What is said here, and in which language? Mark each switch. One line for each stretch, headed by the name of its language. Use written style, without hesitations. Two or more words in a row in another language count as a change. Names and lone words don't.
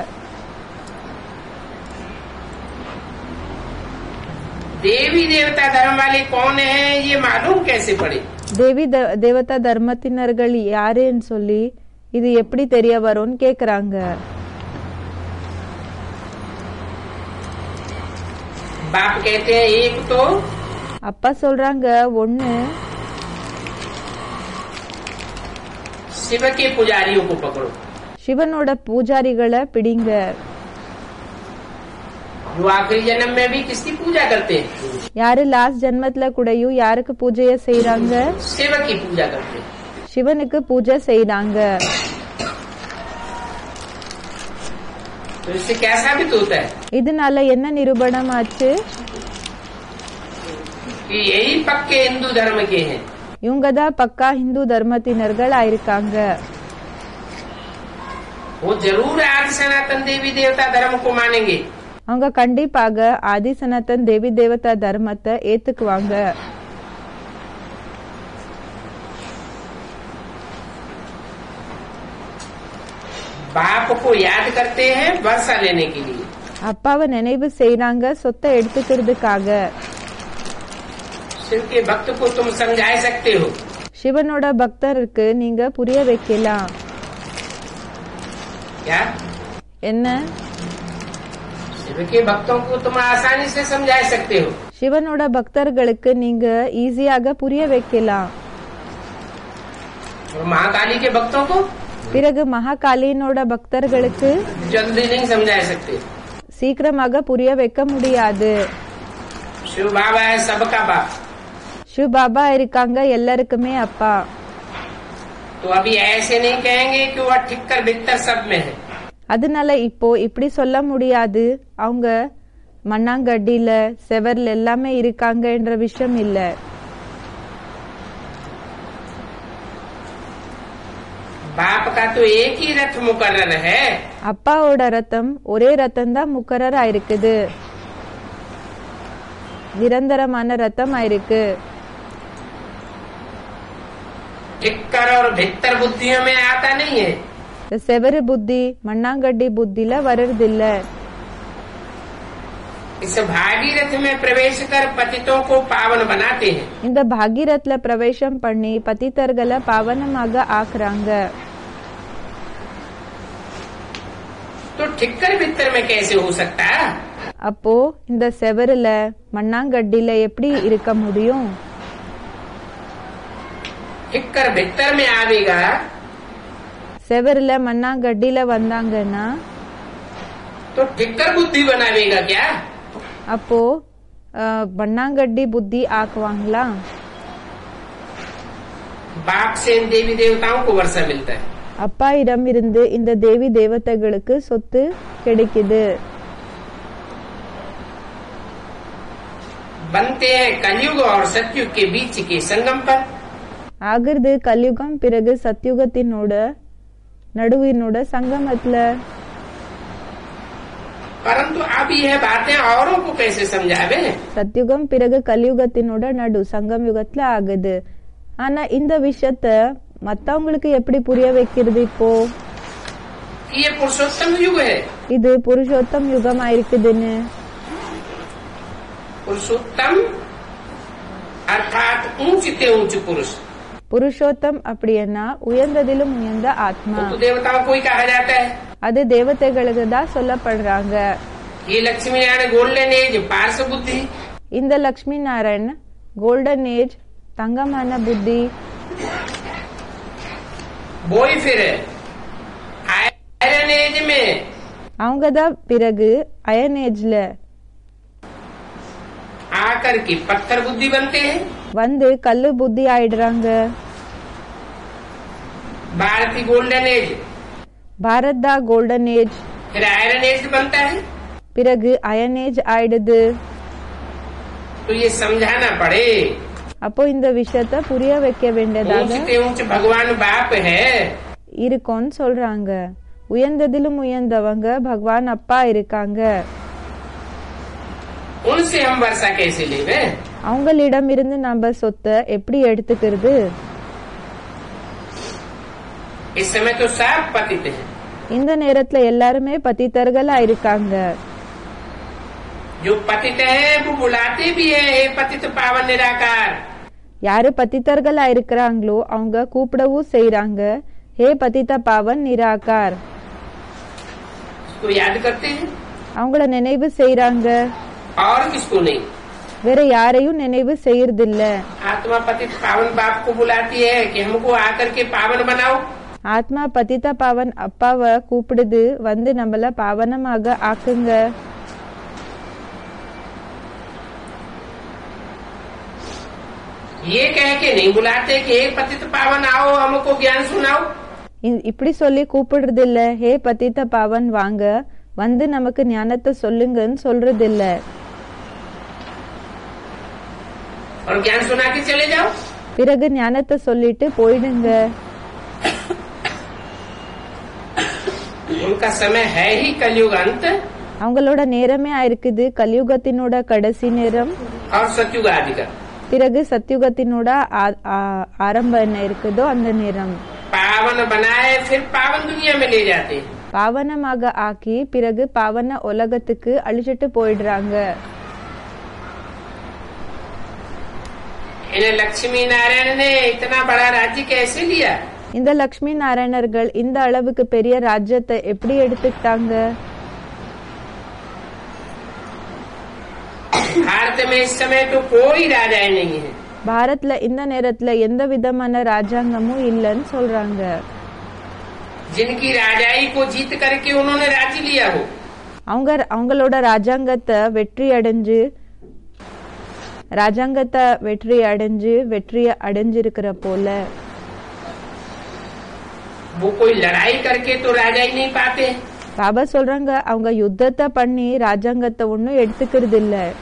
Hindi: देवी देवता धर्म वाले कौन हैं ये मालूम कैसे पड़े?
Tamil: தேவி தேவதா தர்மத்தினர்கள் யாருன்னு சொல்லி இது எப்படி தெரிய வரும்னு கேக்குறாங்க.
Hindi: बाप कहते हैं एक तो
Tamil: அப்பா சொல்றாங்க ஒண்ணு
Hindi: शिव के पुजारियों को पकड़ो,
Tamil: சிவனோட பூஜாரிகளை பிடிங்க.
Hindi: जो आखिरी जन्म में भी किसकी पूजा करते हैं?
Tamil: யாரு லாஸ்ட் ஜென்மத்துல கூடயும் யாருக்கு பூஜைய செய்யறாங்க?
Hindi: शिव की पूजा करते हैं।
Tamil: சிவனுக்கு பூஜை செய்யறாங்க.
Hindi: तो इससे क्या साबित होता है
Tamil: இதனால என்ன நிரூபணம் ஆச்சு?
Hindi: कि यही पक्के हिंदू धर्म के हैं।
Tamil: இவங்க தான் பக்கா ஹிந்து தர்மத்தினர்கள் ஆயிருக்காங்க.
Hindi: वो जरूर आदि सनातन देवी देवता धर्म को मानेंगे,
Tamil: அவங்க கண்டிப்பாக ஆதி சனாதன் தேவி தேவதா தர்மத்தை ஏத்துக்குவாங்க.
Hindi: बाप को याद करते हैं वर्षा लेने के लिए,
Tamil: அப்பாவை நினைவு செய்யறாங்க சொத்தை எடுத்துக்கிறதுக்காக.
Hindi: शिव के भक्त को तुम समझा सकते हो,
Tamil: சிவனோட பக்தருக்கு நீங்க புரிய வைக்கலாம்.
Hindi: क्या
Tamil: என்ன?
Hindi: शिव के भक्तों को तुम आसानी से समझा सकते हो,
Tamil: சிவனோட பக்தர்களுக்கு நீங்க ஈஸியாக புரிய வைக்கலாம்.
Hindi: और महाकाली के भक्तों को
Tamil: பிறகு மகாகாலியினோட பக்தர்களுக்கு
Hindi: जल्दी नहीं समझा सकते।
Tamil: சீக்கிரமாக புரிய வைக்க முடியாது.
Hindi: शिव बाबा है सबका बाप,
Tamil: शिव பாபா இருக்காங்க எல்லாருக்குமே அப்பா.
Hindi: तो अभी ऐसे नहीं कहेंगे कि वह ठिक्कर बिक्तर सब में है।
Tamil: அதனால இப்போ இப்படி சொல்ல முடியாது அவங்க மண்ணாங்கட்டில செவர்ல எல்லாமே இருக்காங்க என்ற விஷயம் இல்ல.
Hindi: बाप का तो एक ही रथ मुकर्रर है,
Tamil: அப்பாவோட ரத்தம் ஒரே ரத்தம் தான் முக்கரர் ஆயிருக்குது, நிரந்தரமான ரத்தம் ஆயிருக்கு.
Hindi: ठिक्कर और भित्तर बुद्धियों में आता नहीं है।
Tamil: இந்த செவரு புத்தி மண்ணாங்கட்டி புத்தில வர்றதில்ல.
Hindi: इस भागीरथ में प्रवेश कर पतितों को पावन बनाते हैं।
Tamil: இந்த பாகீரத்ல பிரவேசம் பண்ணி பதிதர்களை பாவனமாக ஆக்குறாங்க.
Hindi: तो ठिक्कर बित्तर में कैसे हो सकता?
Tamil: அப்போ இந்த செவருல மண்ணாங்கட்டில எப்படி இருக்க முடியும்?
Hindi: ठिक्कर बित्तर में आवेगा
Tamil: செவருல மண்ணாங்கட்டில வந்தாங்கன்னா
Hindi: तो ठिक्कर बुद्धि बनावेगा क्या?
Tamil: அப்போ மண்ணாங்கட்டி புத்தி ஆக்குவாங்களா?
Hindi: बाप से इन देवी देवताओं को वर्षा मिलता है।
Tamil: அப்பா இடம் இருந்து இந்த தேவி தேவதைகளுக்கு சொத்து கிடைக்குது.
Hindi: बनते हैं कलयुग और सतयुग के बीच के संगम पर।
Tamil: ஆகிறது கலியுகம் பிறகு சத்யுகத்தினோட நடுவினோட சங்கமத்துல.
Hindi: परंतु अब यह बातें औरों को कैसे समझावे?
Tamil: சத்யுகம் பிறகு கலியுகத்தினோட நடு சங்கம் யுகத்துல ஆகுது. ஆனா இந்த விஷயத்த மத்தவங்களுக்கு எப்படி புரிய வைக்கிறது? இப்போ
Hindi: ये पुरुषोत्तम युग है।
Tamil: இது புருஷோத்தம் யுகம் ஆயிருக்குதுன்னு.
Hindi: पुरुषोत्तम अर्थात ऊंच ते ऊंच पुरुष।
Tamil: புருஷோத்தம் அப்படின்னா உயர்ந்ததிலும் உயர்ந்த ஆத்மா.
Hindi: तो देवताओं को ही कहा जाता है।
Tamil: அது தேவதைகளுக்கு தான் சொல்லப்படுறாங்க.
Hindi: ये लक्ष्मी नारायण
English: golden age
Hindi: पार्श बुद्धि।
Tamil: இந்த லக்ஷ்மி நாராயண்
English: golden age
Tamil: தங்கமான புத்தி.
Hindi: वो ही फिर
English: iron age
Hindi: में
Tamil: அவங்க தான் பிறகு
English: iron age
Hindi: आकर के पत्थर बुद्धि बनते हैं।
Tamil: வந்து கல்லு புத்தி ஆயிடுறாங்க.
Hindi: भारतीय
English: golden age
Tamil: பாரத் தான்
English: golden age,
Hindi: फिर
English: iron age
Hindi: बनता है।
Tamil: பிறகு
English: iron age
Tamil: ஆயிடுது.
Hindi: तो ये समझाना पड़े।
Tamil: அப்போ இந்த விஷயத்த புரிய வைக்க வேண்டியதாக
Hindi: ऊंच ते ऊंच भगवान बाप है।
Tamil: இருக்கும்னு சொல்றாங்க. உயர்ந்ததிலும் உயர்ந்தவங்க பகவான் அப்பா இருக்காங்க.
Hindi: उनसे हम वर्षा कैसे लेवे?
Tamil: அவங்களிடம் இருந்து நம்ம சொத்தை எப்படி எடுத்துக்கிறது?
Hindi: इस समय तो सब पतित है।
Tamil: இந்த நேரத்துல எல்லாருமே பதித்தர்களா இருக்காங்க.
Hindi: जो पतित है वो बुलाते भी है, हे पतित पावन निराकार।
Tamil: யாரு பதித்தர்களா இருக்கிறாங்களோ அவங்க கூப்பிடவும் செய்யறாங்க,
Hindi: हे पतित पावन निराकार. उसको याद करते हैं
Tamil: அவங்கள நினைவு செய்யறாங்க,
Hindi: और किसको नहीं।
Tamil: வேற யாரையும் நினைவு செய்யறதில்ல.
Hindi: आत्मा पतित पावन बाप को बुलाती है कि हमको आकर के पावन बनाओ।
Tamil: ஆத்மா
Hindi: पतित पावन
Tamil: அப்பாவை கூப்பிடுது, வந்து நம்மள பாவனமாக ஆக்குங்க.
Hindi: ये कह के नहीं बुलाते कि हे पतित पावन आओ हमको ज्ञान सुनाओ।
Tamil: இப்படி சொல்லி கூப்பிடுறது இல்ல,
Hindi: हे पतित पावन
Tamil: வாங்க வந்து நமக்கு ஞானத்தை சொல்லுங்கன்னு சொல்றது இல்ல.
Hindi: और ज्ञान सुना के चले जाओ।
Tamil: பிறகு ஞானத்தை சொல்லிட்டு போயிடுங்க.
Hindi: उनका समय है ही कलयुग अंत
Tamil: அவங்களோட நேரமே ஆயிருக்குது கலியுகத்தினோட கடைசி நேரம்.
Hindi: और सतयुग आदि का।
Tamil: பிறகு சத்யுகத்தினோட ஆரம்ப என்ன இருக்குதோ அந்த நேரம்.
Hindi: पावन बनाए फिर पावन दुनिया में ले जाते हैं।
Tamil: பாவனமாக ஆக்கி பிறகு பாவன உலகத்துக்கு அழிச்சிட்டு போயிடுறாங்க.
Hindi: इन्हें लक्ष्मी नारायण ने इतना बड़ा राज्य कैसे लिया?
Tamil: இந்த லக்ஷ்மி நாராயணர்கள் இந்த அளவுக்கு பெரிய ராஜ்யத்தை எப்படி எடுத்துக்கிட்டாங்க?
Hindi: भारत में इस समय तो कोई राजा नहीं है।
Tamil: பாரத்ல இந்த நேரத்துல எந்த விதமான ராஜாங்கமும் இல்லன்னு சொல்றாங்க.
Hindi: जिनकी राजाई को जीत करके उन्होंने राज्य लिया हो।
Tamil: அவங்களோட ராஜாங்கத்தை வெற்றி அடைஞ்சிருக்கிற போல
Hindi: वो कोई लड़ाई करके तो राजाई नहीं पाते।
Tamil: பாபா சொல்றாங்க அவங்க யுத்தத்தை பண்ணி ராஜாங்கத்தை ஒன்னும் எடுத்துக்கிறது இல்ல.